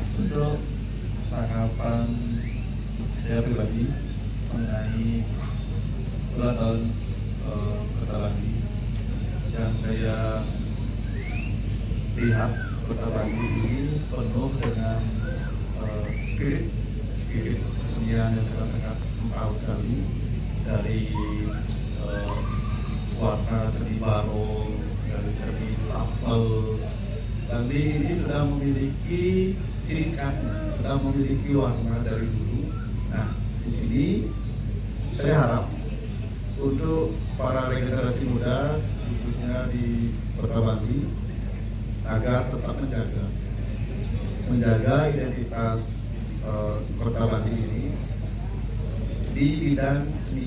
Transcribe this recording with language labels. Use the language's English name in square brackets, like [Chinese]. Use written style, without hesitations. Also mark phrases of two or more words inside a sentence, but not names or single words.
[Indonesian] Untuk tanggapan saya pribadi mengenai ulang tahun Kota Bangli, yang saya lihat Kota Bangli ini penuh dengan spirit kesenian yang sangat kental sekali, dari warna seni barong, dari seni tapel. Bangli ini sudah memiliki ciri khasnya, sudah memiliki warna dari dulu. Nah, di sini saya harap untuk para regenerasi muda, khususnya di Kota Bangli, agar tetap menjaga identitas Kota Bangli ini di bidang seni.